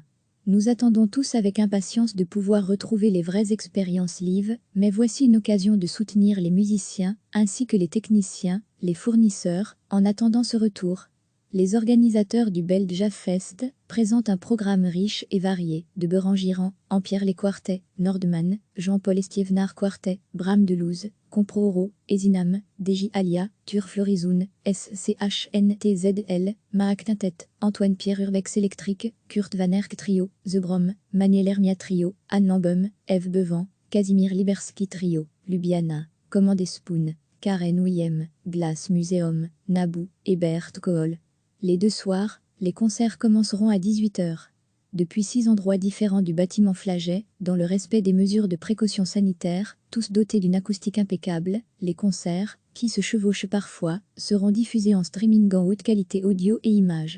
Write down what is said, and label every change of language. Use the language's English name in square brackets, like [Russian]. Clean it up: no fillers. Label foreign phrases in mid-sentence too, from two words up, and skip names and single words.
[French] Nous attendons tous avec impatience de pouvoir retrouver les vraies expériences live, mais voici une occasion de soutenir les musiciens, ainsi que les techniciens, les fournisseurs, en attendant ce retour. Les organisateurs du Bel Dja Fest présentent un programme riche et varié, de Berangiran, Empierre les Quartets, Nordman, Jean-Paul Estiévenard Quartet, Bram Delouze, Comproro, Ezinam, Deji Alia, Tur Florizoun, SCHNTZL, Maak Quintet, Antoine Pierre Urbex Électrique, Kurt Van Erck Trio, The Brom, Maniel Hermia Trio, Anne Lambum, Eve Bevan, Casimir Liberski Trio, Lubiana, Commande Spoon, Karen Ouiem, Glass Museum, Naboo et Bert Kohl. Les 2 soirs, les concerts commenceront à 18h. Depuis 6 endroits différents du bâtiment Flagey, dans le respect des mesures de précaution sanitaire, tous dotés d'une acoustique impeccable, les concerts, qui se chevauchent parfois, seront diffusés en streaming en haute qualité audio et images.